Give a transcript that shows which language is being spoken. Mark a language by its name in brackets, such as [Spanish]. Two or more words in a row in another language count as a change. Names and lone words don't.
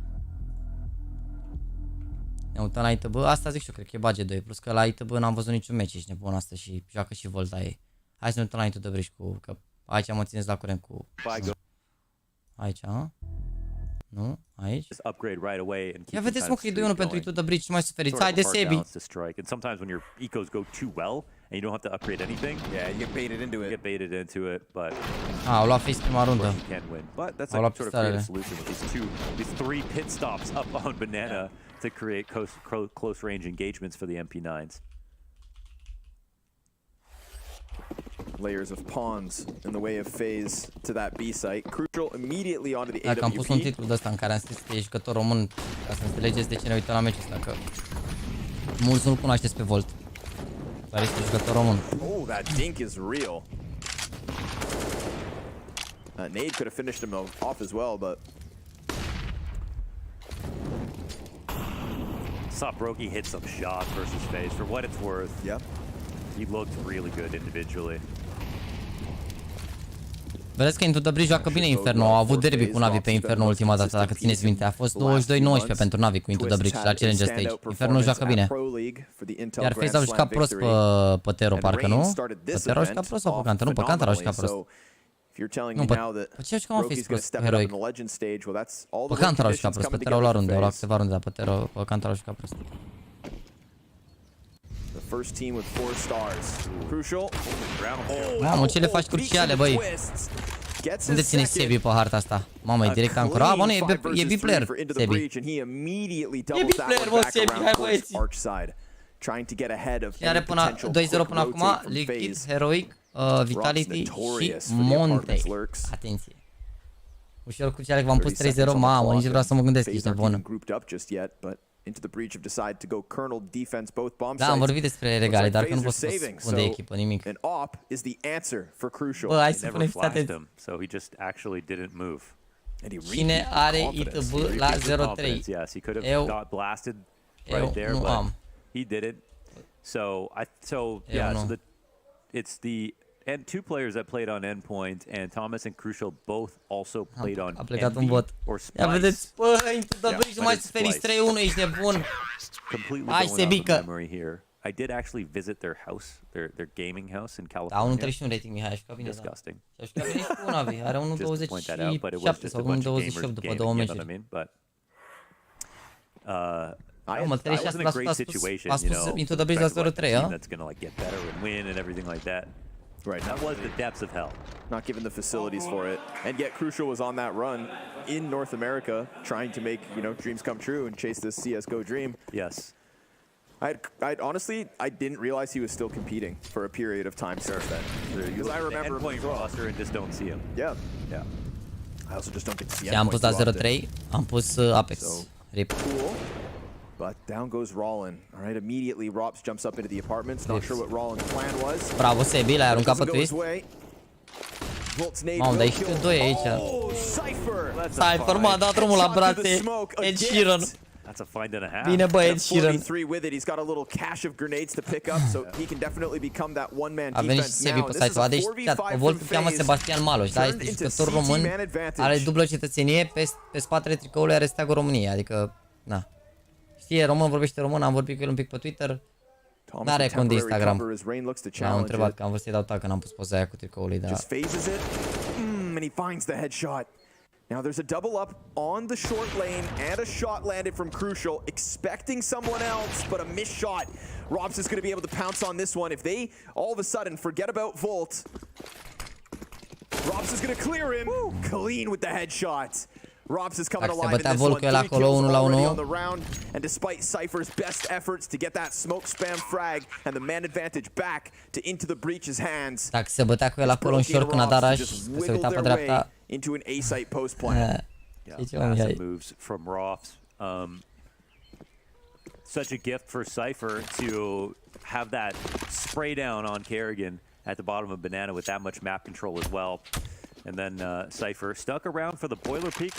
[Romanian] Ne uităm la ITB, asta zic și eu, cred că e budget 2, plus că la ITB n-am văzut niciun meci, ești nebun asta și joacă și Volta ei. Hai să ne uităm la Into the Bridge cu, că aici mă țineți la curent cu... Aici, a? Nu? Aici? Ia vedeți mă că e 2-1 pentru Into the Bridge, nu mai suferiți, hai de Sebi! [English] And sometimes when your ecos go too well and you don't have to upgrade anything, yeah, you get baited into it. You get baited into it, but [Romanian] au luat face prima rundă. [English] You can win. But that's a sort of creative solution with these three pit stops up on Banana to create close range engagements for the MP9s. Layers of pawns in the way of phase to that B site. Crucial immediately onto the AWP. [Romanian] Dacă am pus un titlu de ăsta în care am scris că e jucător român, ca să înțelegeți de ce ne uităm la meciul ăsta, că mulți nu-l cunoașteți pe Volt, dar este jucător român. [English] Oh, that dink is real. Nade could have finished him off as well, but Saw Brokey hit some shots versus phase. For what it's worth, yeah, he looked really good individually. [Romanian] Vedeți că Into the Bridge joacă bine Inferno, au avut derby cu Navi pe Inferno ultima dată, dacă țineți minte, a fost 22-19 pentru Navi cu Into the Bridge la Challenger Stage. Inferno joacă bine. Iar FaZe au jucat prost pe Tero, parcă nu? Pe Tero au jucat prost sau pe Counter? Nu, pe Counter au jucat prost. Nu, pe ce au jucat mă FaZe prost? Pe Heroic. Pe Counter au jucat prost, pe Tero au luat runde, au luat câteva runde, dar pe Tero, pe Counter au jucat prost. [English] First team with 4 stars. Crucial. [Romanian] Mamă, ce le faci cruciale, băi? Unde ține Sebi pe harta asta? Mamă, e direct ancora. Ah, bă, nu, e B-player, Sebi. E B-player, mă, Sebi, hai băieți. Și are până 2-0 până acum, Liquid, Heroic, Vitality și Monte. Atenție. Ușor cruciale că v-am pus 3-0, mamă, nici vreau să mă gândesc, ești nebună. [English] Into the breach have decided to go kernel defense both bomb sites. [Romanian] Da, am vorbit despre regale, dar că nu pot să spun de echipă nimic. [English] An op is the answer for Crucial. [Romanian] Bă, hai să punem fiți atenți. [English] So he just actually didn't move. [Romanian] Cine are ITB la 0-3? Eu nu am. [English] He did it. So yeah, so it's the and 2 players that played on Endpoint, and Thomas and Crucial both also played on Envy or Splice. [Romanian] Ia vedeți, bă, Into the Bridge, nu mai suferiți 3-1, ești nebun. Hai, Sebică. [English] I did actually visit their house, their gaming house in California. [Romanian] Da, 1.31 rating, Mihai, a jucat bine, da. A jucat bine și cu Navi, are 1.27 sau 1.28 după 2 meciuri. [English] I was in a great situation, you know, [Romanian] Into the Bridge la 0-3, [English] that's gonna like get better and win and everything like that. Right. That was the depths of hell. Not given the facilities for it. And yet Crucial was on that run in North America trying to make, you know, dreams come true and chase this CSGO dream. Yes. I honestly, I didn't realize he was still competing for a period of time since then. Because I remember him playing roster and just don't see him. Yeah. Yeah. I also just don't get to see him. [Romanian] Am pus la 0-3, am pus Apex. [English] So, RIP. Cool. But down goes Rollin. All right, immediately Rops jumps up into the apartments. Not sure what Rollin's plan was. [Romanian] Bravo, Sebi, l-ai aruncat pe twist. Mamă, dar ești 2 aici. Cypher, m-a dat drumul la brațe. Ed Sheeran. [English] That's a find and a half. [Romanian] Bine, bă, Ed Sheeran. [English] With it. He's got a little cache of grenades to pick up, so he can definitely become that one-man defense. [Romanian] A venit și Sebi pe site-ul ăla, deci Volt îl cheamă Sebastian Maloș, da? Este jucător român, are dublă cetățenie, pe spatele tricoului are steagul României, adică, na. Știe român, vorbește român, am vorbit cu el un pic pe Twitter. N-are cont de Instagram. M-am întrebat că am vrut să-i dau tag când am pus poza aia cu tricoului, dar... [English] And he finds the headshot. Now there's a double up on the short lane and a shot landed from Crucial, expecting someone else, but a missed shot. Robs is going to be able to pounce on this one. If they all of a sudden forget about Volt, Robs is going to clear him. Clean with the headshot. Robs is coming alive in this one. 3 kills already on the round, and despite Cypher's best efforts to get that smoke spam frag and the man advantage back to Into the Breach's hands, [Romanian] dacă se bătea cu el acolo în short când a dat rush, că se uita pe dreapta, [English] into an A-site post plan. Massive moves from Rofs. Such a gift for Cypher to have that spray down on Kerrigan at the bottom of Banana with that much map control as well. And then Cypher stuck around for the boiler peak.